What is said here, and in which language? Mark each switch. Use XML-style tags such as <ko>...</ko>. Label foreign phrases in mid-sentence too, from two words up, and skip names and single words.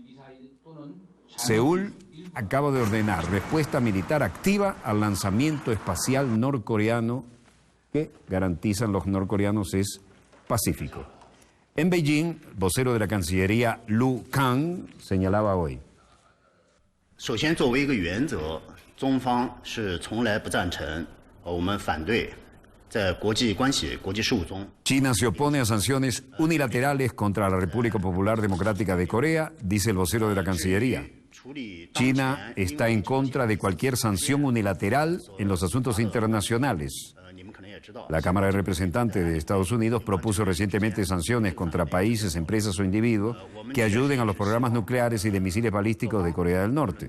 <es>Seúl acaba de ordenar respuesta militar activa al lanzamiento espacial norcoreano que garantizan los norcoreanos es pacífico. En Beijing, vocero de la Cancillería Lu Kang señalaba hoy.</es> <zh>首先，作为一个原则，中方是从来不赞成，我们反对在国际关系、国际事务中。</zh> <es>China se opone a sanciones unilaterales contra la República Popular Democrática de Corea, dice el vocero de la Cancillería. China está en contra de cualquier sanción unilateral en los asuntos internacionales. La Cámara de Representantes de Estados Unidos propuso recientemente sanciones contra países, empresas o individuos que ayuden a los programas nucleares y de misiles balísticos de Corea del Norte.</es>